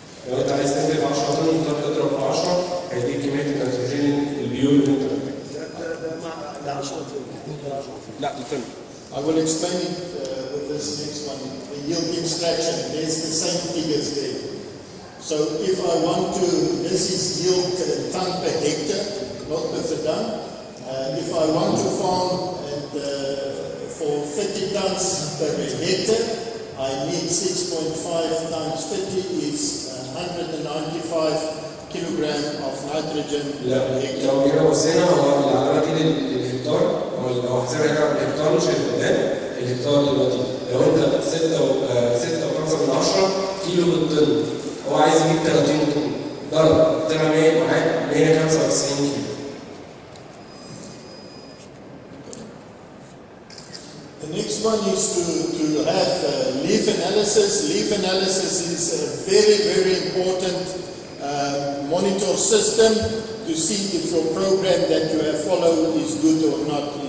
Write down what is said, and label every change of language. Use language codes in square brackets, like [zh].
[ar] لو انت عايز تنتج 10 طن تقدر تضرب في 10 هيديك كميه النيتروجين البيور اللي انت محتاجها. ده 10 طن. لا ده طن. [en] I will explain it with this next one. The yield extraction, there's the same figures there. So if I want to, this is yield ton per hectare, not per ton. If I want to farm for 50 tons per hectare, I need 6.5 times 50 is 195 kilogram of nitrogen per hectare. [ar] لو جينا بصينا هو العلامات دي للهكتار، لو حسبنا هنا بالهكتار مش هيبقى الهكتار دلوقتي لو انت 6.5 كيلو بالطن هو عايز يجيب 30 طن ضرب طلع 100 معاك 195 كيلو. [en] The next one is to have leaf analysis. Leaf analysis is a very, very important monitor system to see if your program that you have followed is good or not.